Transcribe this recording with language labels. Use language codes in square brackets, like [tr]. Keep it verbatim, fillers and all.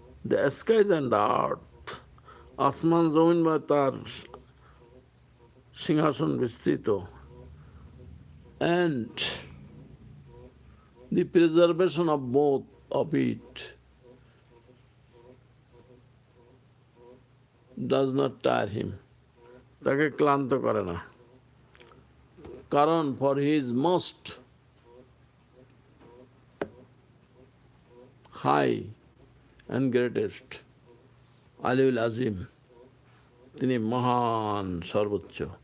[en] The skies and the earth, [bn] আসমান জমিন বা তার সিংহাসন বিস্তৃত। [en] And the preservation of both of it does not tire him. [bn] তাকে ক্লান্ত করে না, কারণ [en] for he is most high and greatest, [bn] আলিউল আজিম, তিনি মহান সর্বোচ্চ।